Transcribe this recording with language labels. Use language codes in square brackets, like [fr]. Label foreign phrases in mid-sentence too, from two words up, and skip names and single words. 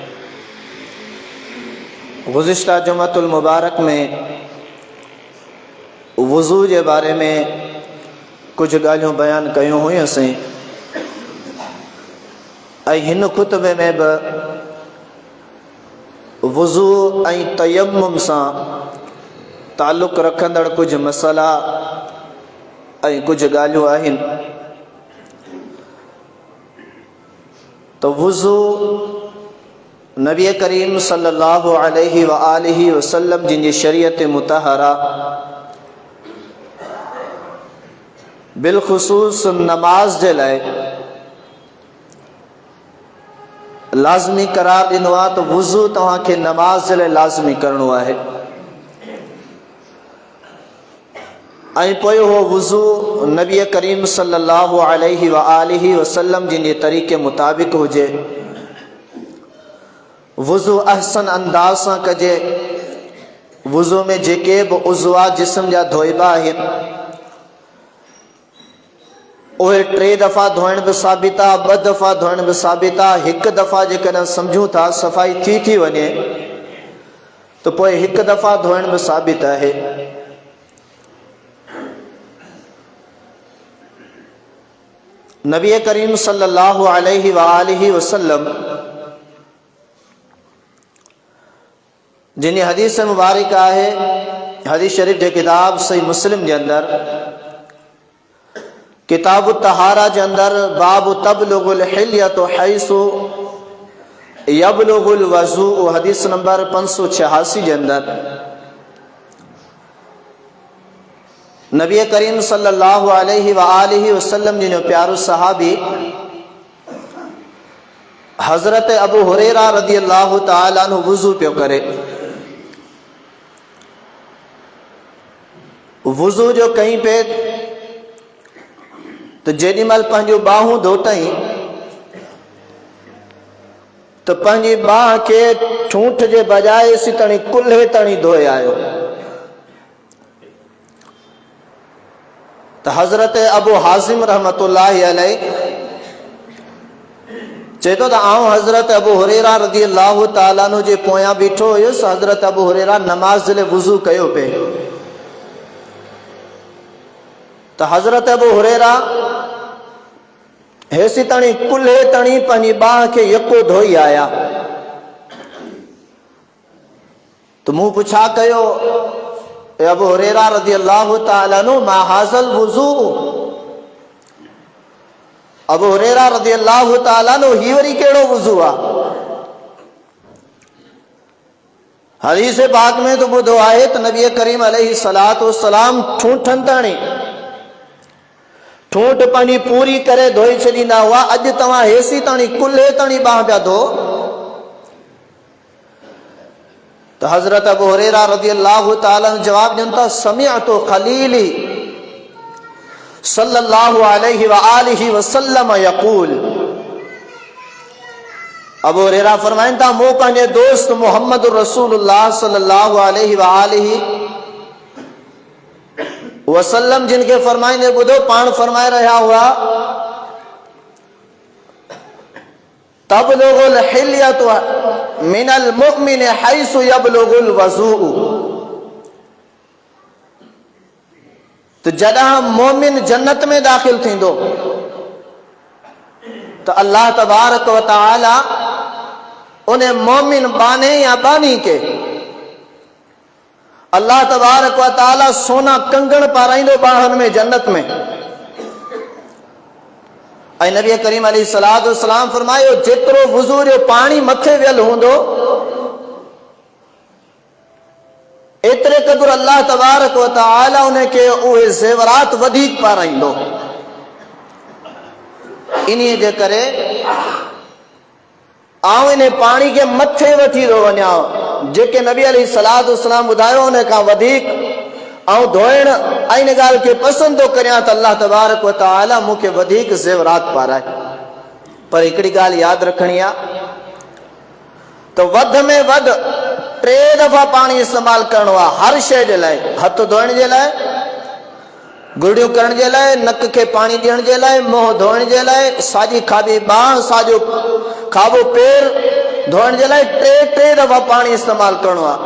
[sd] गुज़िश्ता जुमातुल मुबारक में वज़ू के बारे में कुछ ॻाल्हियूं बयान कयूं हुयूंसीं ऐं हिन ख़ुतबे में भी वज़ू ऐं तयम्मुम सां ताल्लुक़ रखंदड़ कुछ मसला ऐं कुछ ॻाल्हियूं आहिनि। तो वज़ू नबी करीम [ar] صلى الله عليه وآله وسلم [sd] जिन जी शरीयत मुतहरा बिलखुसूस नमाज जे लाइ लाज़मी करार ॾिनो आहे। तो वज़ू तव्हांखे नमाज जे लाइ लाज़मी करणो आहे। ऐं पोइ हो वुज़ू नबी करीम [ar] صلى الله عليه وآله وسلم [sd] जिन जे तरीक़े मुताबिक़ हुजे। वुज़ू अहसन अंदाज़ सां कजे। वुज़ू में जेके बि उज़वा जिस्म जा धोइबा आहिनि उहे 3 दफ़ा धोइण बि साबित आहे, 2 दफ़ा धोइण बि साबित आहे। 1 दफ़ा जेकॾहिं सम्झूं था सफ़ाई थी वञे त पोइ 1 दफ़ा धोइण बि साबित आहे। नबी करीम [ar] صلى الله عليه وآله وسلم [sd] जिन हदीस मुबारक आहे, हदीस शरीफ जे किताब सही मुस्लिम जे अंदर किताब तहारा जे अंदर बाब तबलुगुल हिल्यतु हैसु यबलुगुल वज़ू हदीस नंबर 586 जे अंदर नबी करीम [ar] صلى الله عليه وآله وسلم [sd] जिन प्यारो सहाबी हज़रत अबू हुरैरा [ar] رضي الله تعالى عنه [sd] वुज़ू पियो करे। वुज़ू जो कहीं पे तो जेॾीमहिल पंहिंजूं बाहूं धोतई तो पंहिंजी बाह खे ठूंठ जे बजाए इसी तणी कुल्हे तणी धोए आयो। तो हज़रत अबू हाज़िम [ar] رحمة الله عليه [sd] चए थो त आउं हज़रत अबू हुरैरा [ar] رضي الله تعالى عنه [sd] जे पोयां बीठो हुयुसि। हज़रत अबू हुरैरा नमाज़ जे लाइ वुज़ू कयो पे। तो हज़रत अबू हुरैरा हेसी तणी कुल्हे तणी पंहिंजी बाह खे यको धोई आया। तो मूं पुछा कयो अबू हुरैरा [ar] رضي الله تعالى عنه ما هذا الوضوء. [sd] अबू हुरैरा [ar] رضي الله تعالى عنه [sd] ही वरी कहिड़ो वुज़ू आहे? हदीस पाक में तो ॿुधो आहे त नबी करीम [ar] عليه الصلاة والسلام [sd] ठूंठनि ताणी ठूंठ पंहिंजी पूरी करे धोई छॾींदा हुआ। अॼु तव्हां हेसी ताणी कुल्हे ताणी बाह पिया धो। तो हज़रत अबू हुरैरा [ar] رضي الله تعالى عنه [sd] जवाब ॾियनि था [ar] سمعت خليلي صلى الله عليه وآله وسلم يقول. [sd] अबू हुरैरा फरमाइनि था मूं पंहिंजे दोस्त मोहम्मद रसूलुल्लाह [ar] صلى الله عليه وآله وسلم [sd] जिन खे फरमाईंदे ॿुधो पाण फरमाए रहिया हुआ [ar] تبلغ الحلية من المؤمن حيث يبلغ الوضوء. [sd] तो जॾहिं मोमिन जन्नत में दाखिल थींदो तो [ar] الله تبارك وتعالى [sd] उन मोमिन बाने या बानी के [ar] الله تبارك وتعالى [sd] सोना कंगण पाराईंदो बाहन में जन्नत में। ऐं नबी करीम [ar] عليه الصلاة والسلام [sd] फरमायो जेतिरो वुज़ू जो पाणी मथे वियल हूंदो एतिरे क़दुरु [ar] الله تبارك وتعالى [sd] उनखे उहे ज़ेवरात वधीक पाराईंदो। इन्हीअ जे करे आउं इन पाणी खे मथे वठी थो वञा। जेके नबी [ar] عليه الصلاة والسلام [sd] ॿुधायो उन खां वधीक ऐं धोइण ऐं इन ॻाल्हि खे पसंदि थो करियां त [ar] الله تبارك وتعالى [sd] मूंखे वधीक ज़ेवरात पाराए। पर हिकिड़ी ॻाल्हि यादि रखणी आहे त वधि में वधि 3 दफ़ा पाणी इस्तेमालु करिणो आहे हर शइ जे लाइ। हथ धोइण जे लाइ, गुरड़ियूं करण जे लाइ, नक खे पाणी ॾियण जे लाइ, मुंहुं धोइण जे लाइ, साॼी खाॿी बांह, साॼो खाॿो पेर धोइण जे लाइ 3 दफ़ा पाणी इस्तेमालु करिणो आहे।